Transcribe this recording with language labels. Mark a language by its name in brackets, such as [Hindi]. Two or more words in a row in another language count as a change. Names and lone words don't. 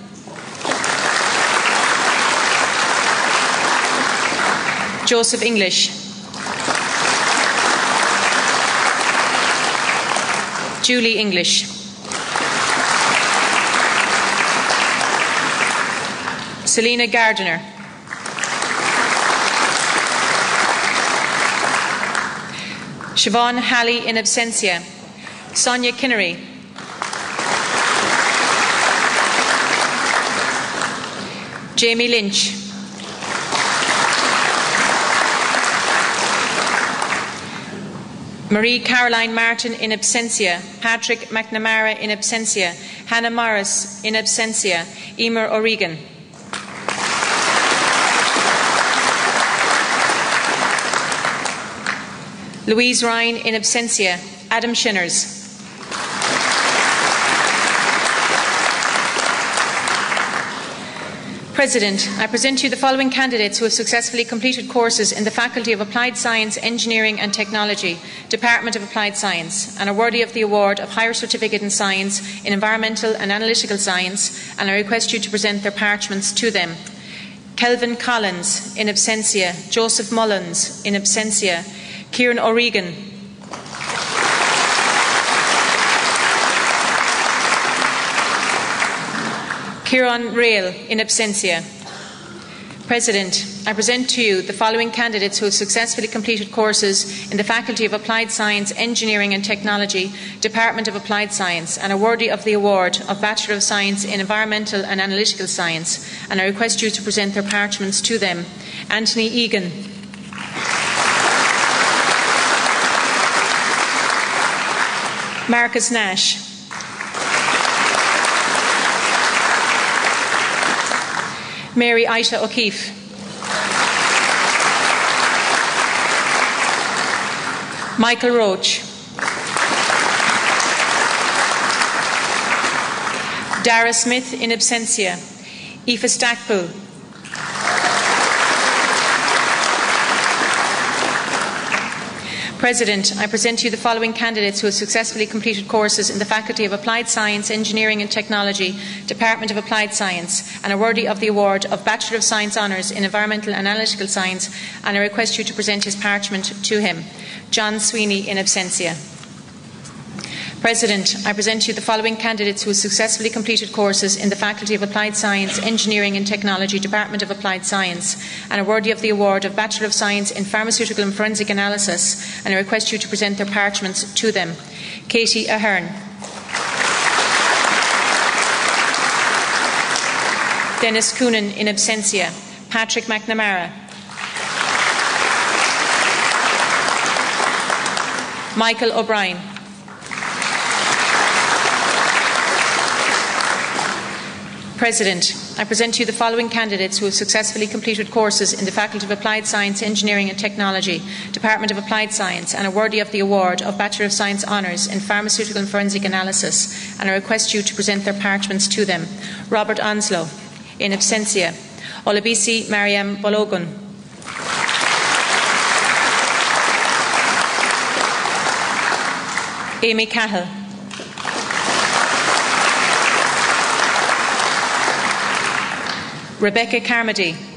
[English] Joseph English. Julie English. Selena Gardiner. Siobhan Halley in absentia. Sonia Kinnery. Jamie Lynch. Marie Caroline Martin in absentia. Patrick McNamara in absentia. Hannah Morris in absentia. Emer O'Regan. Louise Ryan in absentia. Adam Shinners. President, I present to you the following candidates who have successfully completed courses in the Faculty of Applied Science, Engineering and Technology, Department of Applied Science, and are worthy of the award of Higher Certificate in Science in Environmental and Analytical Science, and I request you to present their parchments to them. Kelvin Collins, in absentia. Joseph Mullins, in absentia. Kieran O'Regan. Kieran Rail, in absentia. President, I present to you the following candidates who have successfully completed courses in the Faculty of Applied Science, Engineering and Technology, Department of Applied Science, and are worthy of the award of Bachelor of Science in Environmental and Analytical Science, and I request you to present their parchments to them. Anthony Egan. Marcus Nash. Mary Aisha O'Keefe. Michael Roach. Dara Smith in absentia. Aoife Stackpool. President, I present to you the following candidates who have successfully completed courses in the Faculty of Applied Science, Engineering and Technology, Department of Applied Science, and are worthy of the award of Bachelor of Science Honours in Environmental and Analytical Science, and I request you to present his parchment to him. John Sweeney in absentia. President, I present to you the following candidates who have successfully completed courses in the Faculty of Applied Science, Engineering and Technology, Department of Applied Science, and are worthy of the award of Bachelor of Science in Pharmaceutical and Forensic Analysis, and I request you to present their parchments to them. Katie Ahern. Dennis Coonan in absentia. Patrick McNamara. Michael O'Brien. President, I present to you the following candidates who have successfully completed courses in the Faculty of Applied Science, Engineering and Technology, Department of Applied Science, and are worthy of the award of Bachelor of Science Honours in Pharmaceutical and Forensic Analysis, and I request you to present their parchments to them. Robert Onslow, in absentia. Olabisi Mariam Bologun. Amy Cahill. Rebecca Carmody.